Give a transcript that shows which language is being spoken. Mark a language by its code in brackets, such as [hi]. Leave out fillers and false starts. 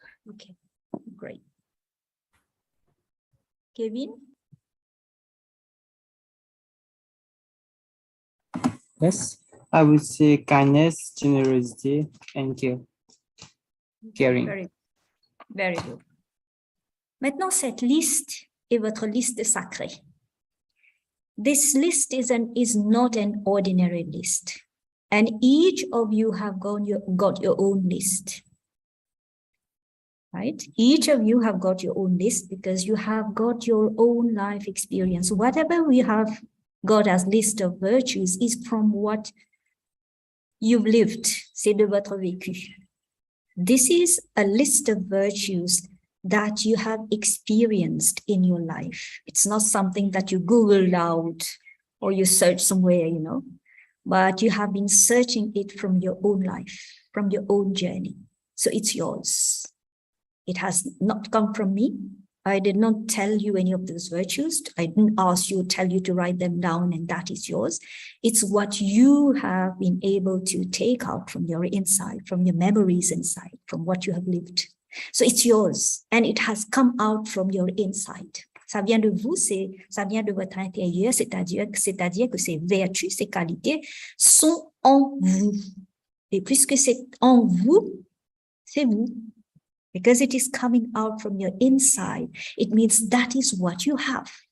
[en] Okay, great. Kevin? Yes, I would say kindness, generosity, and caring. Very, very good. [fr] Maintenant, cette liste est votre liste sacrée. [en] This list is not an ordinary list. And each of you have got your own list. Right? Each of you have got your own list because you have got your own life experience. Whatever we have got as list of virtues is from what you've lived. [fr] C'est de votre vécu. [en] This is a list of virtues that you have experienced in your life. It's not something that you Googled out or you search somewhere, you know, but you have been searching it from your own life, from your own journey. So it's yours. It has not come from me. I did not tell you any of those virtues. I didn't ask you, tell you to write them down and that is yours. It's what you have been able to take out from your inside, from your memories inside, from what you have lived. So it's yours and it has come out from your inside. [fr] Ça vient de vous, ça vient de votre intérieur, c'est-à-dire que ces vertus, ces qualités sont en vous. Et puisque c'est en vous, c'est vous. [en] Because it is coming out from your inside, it means that is what you have.